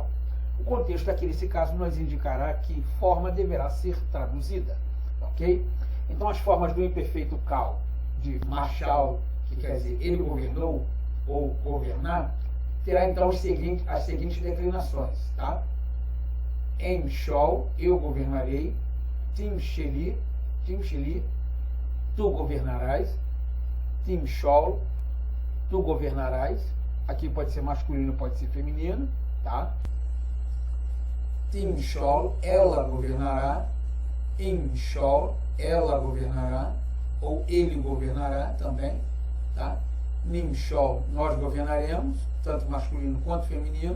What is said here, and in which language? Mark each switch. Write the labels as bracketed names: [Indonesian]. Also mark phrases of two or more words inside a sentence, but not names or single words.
[Portuguese] O contexto aqui, nesse caso, nos indicará que forma deverá ser traduzida. Ok? Então, as formas do imperfeito cal, de machal, que quer dizer ele governou, ou governar, terá então as seguintes declinações. Tá? Emshol, eu governarei. Timsheli, tu governarás. Timshol, tu governarás. Aqui pode ser masculino, pode ser feminino. Tá? Timshol, ela governará. Imshol, ela governará, ou ele governará também, tá? Nimshol, nós governaremos, tanto masculino quanto feminino.